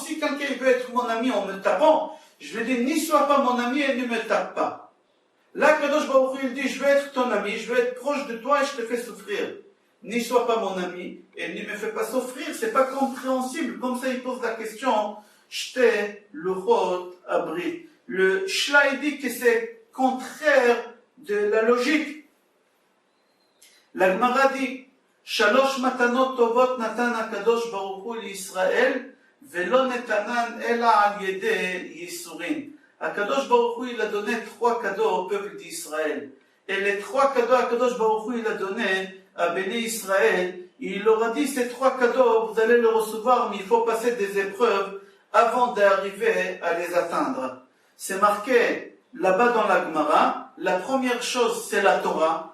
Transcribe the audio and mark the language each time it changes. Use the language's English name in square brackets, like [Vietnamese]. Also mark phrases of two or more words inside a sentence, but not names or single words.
[French] Si quelqu'un veut être mon ami en me tapant, je lui dis, n'y sois pas mon ami et ne me tape pas. Là, Kadosh Baruch Hu, il dit, je veux être ton ami, je veux être proche de toi et je te fais souffrir. N'y sois pas mon ami et ne me fais pas souffrir, c'est pas compréhensible. Comme ça, il pose la question, Shte luchot abrit. Le Shla, il dit que c'est contraire de la logique. La Gemara dit, [Hebrew] שלוש מתנות טובות נתן הקדוש ברוך הוא לישראל ולא נתנן אלא על ידי יסורין. [French] HaKadosh Baruch Hu, il a donné 3 cadeaux au peuple d'Israël. Et les 3 cadeaux HaKadosh Baruch Hu, il a donné à [Hebrew] בני ישראל. [French] Il leur a dit, ces 3 cadeaux, vous allez les recevoir, mais il faut passer des épreuves avant d'arriver à les atteindre. C'est marqué là-bas dans la Gemara. La première chose, c'est la Torah.